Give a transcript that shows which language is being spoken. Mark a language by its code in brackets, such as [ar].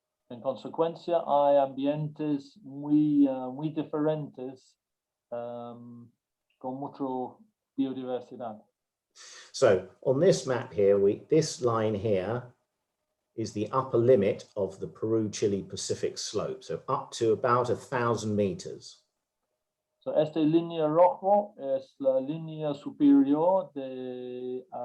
[es] En consecuencia, hay ambientes muy diferentes con mucha biodiversidad. [en] So on this map here, this line here is the upper limit of the Peru-Chile Pacific Slope, so up to about 1,000 meters. [es] So esta línea roja es la línea superior de